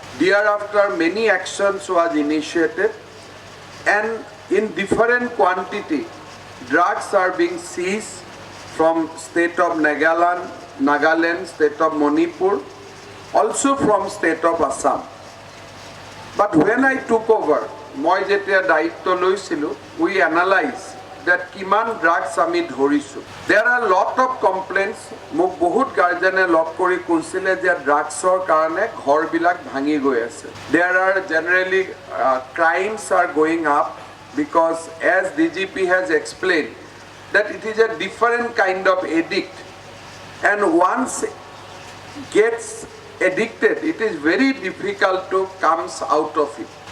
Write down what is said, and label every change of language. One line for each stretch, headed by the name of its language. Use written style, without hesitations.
English: Thereafter, many actions was initiated and in different quantity, drugs are being seized from state of Nagaland, state of Manipur, also from state of Assam. But when I took over,
Assamese: মই যেতিয়া দায়িত্ব লৈছিলোঁ,
English: we analyzed that
Assamese: কিমান drugs আমি ধৰিছোঁ.
English: There are lot of complaints.
Assamese: মোক বহুত গাৰ্জেনে লগ কৰি কৈছিলে যে ড্ৰাগছৰ কাৰণে ঘৰবিলাক ভাঙি গৈ আছে.
English: There are generally crimes are going up because as DGP has explained that it is a different kind of addict, and once gets addicted, it is very difficult to come out of it.